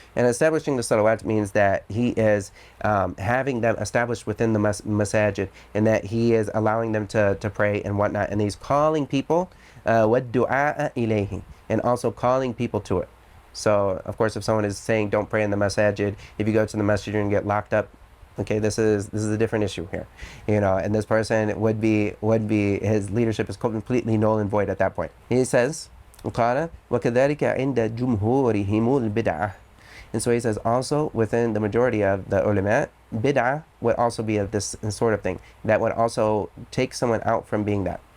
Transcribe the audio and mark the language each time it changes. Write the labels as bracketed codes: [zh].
[en] And establishing the salawat means that he is having them established within the masajid, and that he is allowing them to pray and whatnot, and he's calling people [ar] وَالدُّعَاءَ إِلَيْهِ, [en] and also calling people to it. So, of course, if someone is saying don't pray in the masajid, if you go to the masjid and get locked up, okay, this is a different issue here, and this person would be his leadership is completely null and void at that point. [ar] He says, قال وكذلك عند جمهورهم البدعة. [en] And so he says also within the majority of the ulama, bid'ah would also be of this sort of thing that would also take someone out from being that.